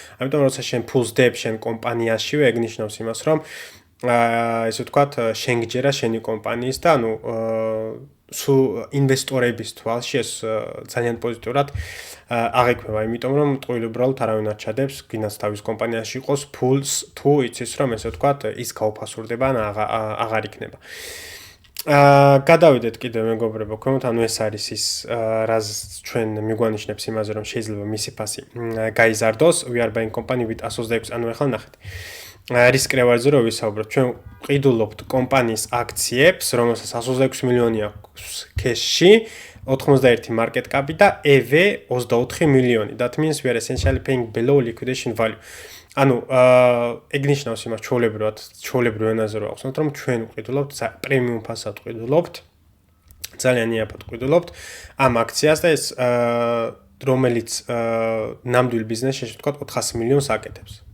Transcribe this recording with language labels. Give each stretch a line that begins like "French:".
Georgian: ამიტომ როცა შენ ფულს დებ შენ კომპანიაშივე, ეგ ნიშნავს იმას რომ ესე ვთქვათ შენ გჯერა შენი კომპანიის და ანუ სულ ინვესტორების თვალში ეს ძალიან პოზიტიურად აღიქმება, იმიტომ რომ ტყუილი უბრალოდ არავინ არ ჩადებს, გინდას თავის კომპანიაში იყოს ფულს თუ იცის რომ ესე ვთქვათ ის გაუფასურდება ან აღარ იქნება. გადავიდეთ კიდევ მეგობრებო, ქვემოთ, ანუ ეს არის ის რაც ჩვენ მიგვანიშნებს იმაზე რომ შეიძლება მისი ფასი გაიზარდოს.
English: We are buying company with 126,
Georgian: ანუ ახლა ნახეთ. რის კრევარზე რო ვისაუბროთ, ჩვენ ყიდულობთ კომპანიის აქციებს, რომელსაც 126 მილიონი აქვს cash-ში, 91 market cap და EV 24 მილიონი.
English: That means we are essentially paying below liquidation value.
Georgian: ანუ ეგ ნიშნავს იმას ჩვეულებრივ ენაზე რო ახსნათ, რომ ჩვენ ვყიდულობთ პრემიუმ ფასად ვყიდულობთ, ძალიან იაფად ვყიდულობთ ამ აქციას და ეს რომელიც ნამდვილ ბიზნესში შეიძლება ვთქვათ 400 მილიონს აკეთებს.